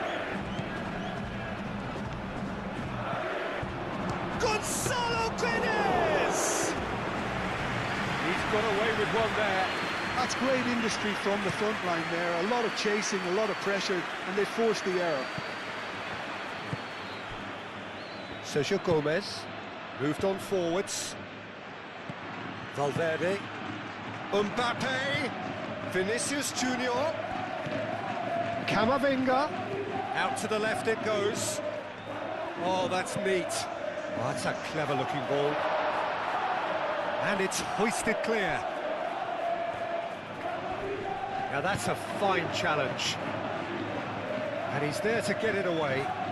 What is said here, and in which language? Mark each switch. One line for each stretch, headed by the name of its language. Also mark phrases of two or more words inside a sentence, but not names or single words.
English: Gonzalo Guedes! He's got away with one there. That's great industry from the front line there. A lot of chasing, a lot of pressure, and they forced the error. Sergio Gomez moved on forwards. Valverde. Mbappe. Vinicius Junior. Camavinga. Out to the left it goes. Oh, that's neat. Oh, that's a clever-looking ball. And it's hoisted clear. Now that's a fine challenge. And he's there to get it away.